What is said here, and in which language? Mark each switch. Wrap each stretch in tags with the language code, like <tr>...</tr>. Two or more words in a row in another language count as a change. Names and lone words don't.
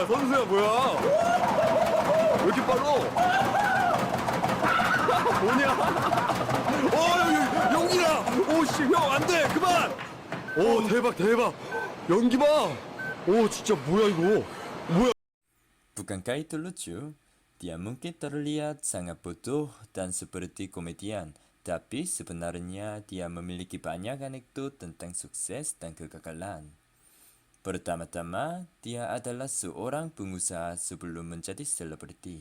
<ko>선수야, 뭐야. 왜 이렇게 빨라? 뭐냐? 연기다! 오, 씨, 형, 안 돼! 그만! 오, 대박! 연기 봐! 오, 진짜 뭐야, 이거? 뭐야?</ko> <id>Bukankah itu lucu? Dia mungkin terlihat sangat bodoh dan seperti komedian, tapi sebenarnya dia memiliki banyak anekdot tentang sukses dan kegagalan. Pertama-tama, dia adalah seorang pengusaha sebelum menjadi selebriti.</id>